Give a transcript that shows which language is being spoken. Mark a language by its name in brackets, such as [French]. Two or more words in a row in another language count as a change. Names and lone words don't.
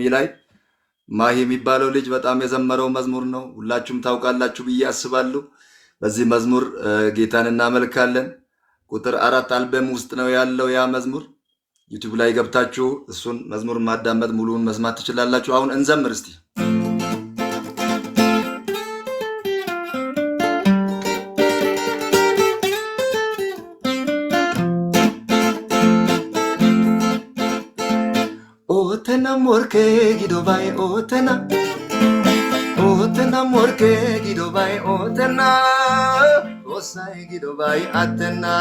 [Amharic] ላይ ማሂ የሚባለው ልጅ በጣም የዘመረው መዝሙር ነው። ሁላችሁም ታውቃላችሁ ብዬ አስባለሁ። በዚህ መዝሙር ጌታን እናመልካለን። ቁጥር 4 አልበም ውስጥ ነው ያለው ያ መዝሙር። ዩቲዩብ ላይ ገብታችሁ እሱን መዝሙር ማዳመጥ ሙሉውን መስማት ትችላላችሁ። አሁን እንዘምር እስቲ። ኦተና ሞርኬ ጊዶባይ ኦተና ሞርኬ ጊዶባይ ኦተና ኦሳይ ጊዶባይ አተና